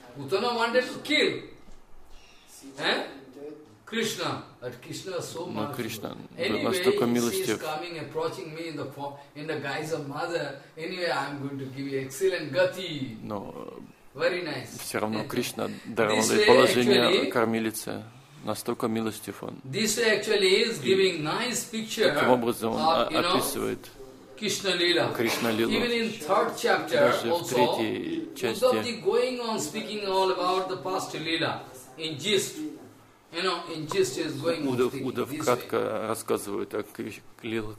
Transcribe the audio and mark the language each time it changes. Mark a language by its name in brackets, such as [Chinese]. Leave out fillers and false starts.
[English] Putana wanted to kill, Krishna, but Krishna was so merciful. Anyway, he is coming, approaching me in the form, in the guise of mother. Anyway, I am going to give you excellent gati. No, very nice. [Russian] Все равно Кришна даровал ей положение кормилицы. Настолько милостив он. [English] This way actually is giving nice picture. [Russian] Таким образом он описывает. Кришна Лила. [English] Even in third chapter, [Russian] даже [English] also, [Russian] в третьей части [English] going on speaking all about the past Lila in gist. [Russian] Удав кратко рассказывает о лилах